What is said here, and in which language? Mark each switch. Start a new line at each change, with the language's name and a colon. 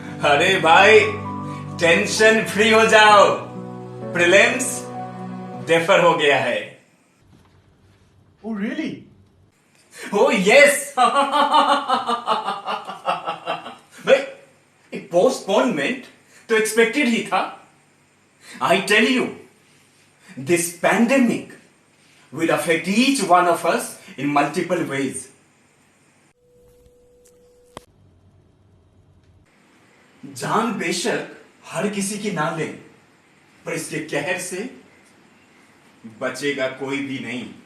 Hindi: अरे भाई, tension free हो जाओ, प्रीलिम्स डेफर हो गया है।
English: Oh really? Oh yes!
Hindi: भाई, पोस्टपोनमेंट तो एक्सपेक्टेड ही था।
English: I tell you, this pandemic will affect each one of us in multiple ways.
Hindi: जान बेशक हर किसी की ना ले, पर इसके कहर से बचेगा कोई भी नहीं।